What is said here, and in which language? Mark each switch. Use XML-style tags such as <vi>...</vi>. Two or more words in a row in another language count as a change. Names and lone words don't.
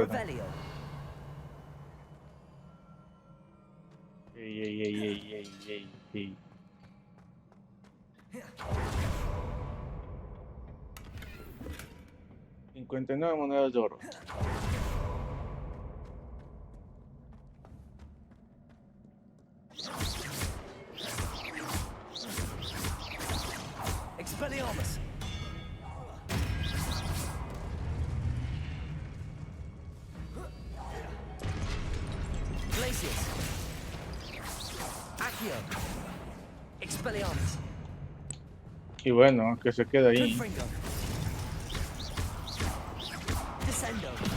<es>Revelio. Ey. 59 monedas de oro. Expelliarmus. Glacius. Accio. Expelliarmus. Y bueno, que se quede ahí. Confringo. Descendo.</es>